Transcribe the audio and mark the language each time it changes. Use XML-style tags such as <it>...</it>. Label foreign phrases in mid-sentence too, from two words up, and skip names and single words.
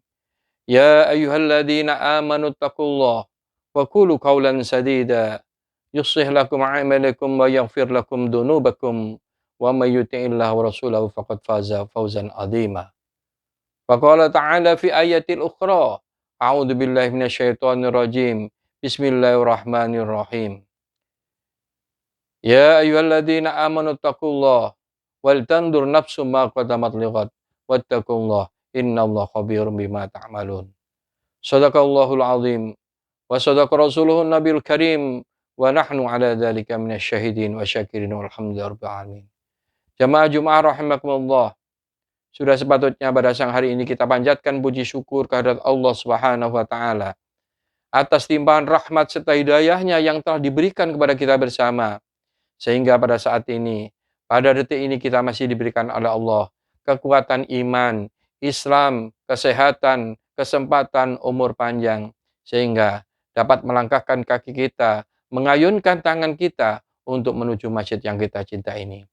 <ar>يا أيها الذين آمنوا اتقوا الله وقولوا قولا سديدا يصلح لكم أعمالكم ويغفر لكم ذنوبكم ومن يطع الله ورسوله فقد فاز فوزا عظيما. وقال تعالى في آية الأخرى أعوذ بالله من الشيطان الرجيم. Bismillahirrahmanirrahim. يا أيها الذين آمنوا اتقوا الله ولتنظر نفس ما قدمت لغد واتقوا الله إن الله خبير بما تعملون. صدق الله العظيم وصدق رسوله النبي الكريم ونحن على ذلك من الشاهدين والشاكرين والحمد لله رب العالمين.</ar> <id>Jamaah Jumat rahimakumullah. Sudah sepatutnya pada siang hari ini kita panjatkan puji syukur kehadirat Allah</id> <ar>سبحانه وتعالى</ar> <id>atas limpahan rahmat serta hidayahnya yang telah diberikan kepada kita bersama, sehingga pada saat ini, pada detik ini kita masih diberikan oleh Allah kekuatan iman, Islam, kesehatan, kesempatan, umur panjang, sehingga dapat melangkahkan kaki kita, mengayunkan tangan kita untuk menuju masjid yang kita cinta ini.</id>